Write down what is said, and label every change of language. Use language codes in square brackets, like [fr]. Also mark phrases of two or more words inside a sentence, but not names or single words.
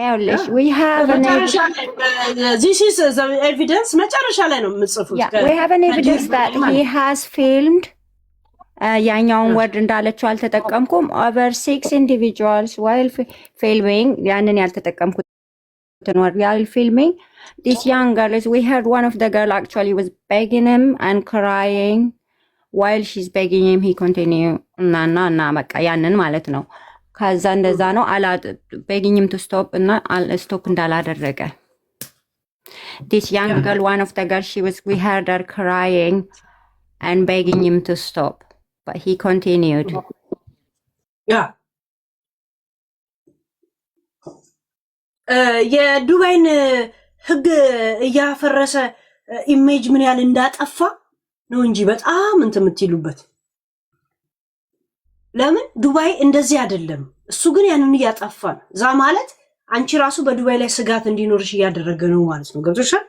[am] ኤቪደንስ መጨረሻ ላይ ነው የምጽፉት። ያኛውን ወርድ እንዳለችው አልተጠቀምኩም። [en] over 6 individuals while filming [am] ያንን ያልተጠቀምኩትን ወርድ [en] while filming this young girl is we heard one of the girl actually was begging him and crying while she's begging him he continue [am] እና በቃ ያንን ማለት ነው። ከዛ እንደዛ ነው [en] begging him to stop [am] እና ስቶፕ እንዳላደረገ [en] this young girl one of the girl we heard her crying and begging him to stop but he continued. [am] የዱባይን ህግ እያፈረሰ ኢሜጅ ምን ያህል እንዳጠፋ ነው እንጂ በጣም እንትን የምትይሉበት። ለምን ዱባይ እንደዚህ አይደለም። እሱ ግን ያንን እያጠፋ ነው። ዛ ማለት አንቺ ራሱ በዱባይ ላይ ስጋት እንዲኖርሽ እያደረገ ነው ማለት ነው። ገብቶሻል?